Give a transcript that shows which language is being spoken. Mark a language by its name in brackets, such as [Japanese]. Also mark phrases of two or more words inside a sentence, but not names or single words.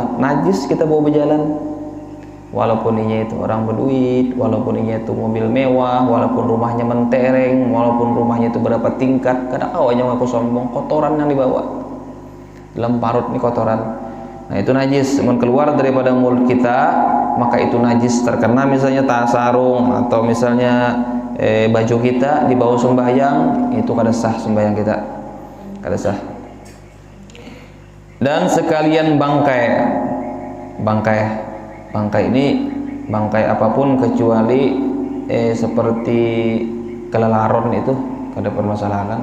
[Indonesian] Najis kita bawa berjalan. Walaupun ini itu orang berduit, walaupun ini itu mobil mewah, walaupun rumahnya mentereng, walaupun rumahnya itu berapa tingkat, kada awalnya aku sombong, kotoran yang dibawa. Dalam parut ini kotoran. Nah, itu najis. Mun keluar daripada mulut kita, maka itu najis. Terkena misalnya tas sarung atau misalnya baju kita dibawa sembahyang, itu kada sah sembahyang kita. Kada sah. Dan sekalian bangkai ini bangkai apapun kecuali seperti kelelaron itu kada permasalahan.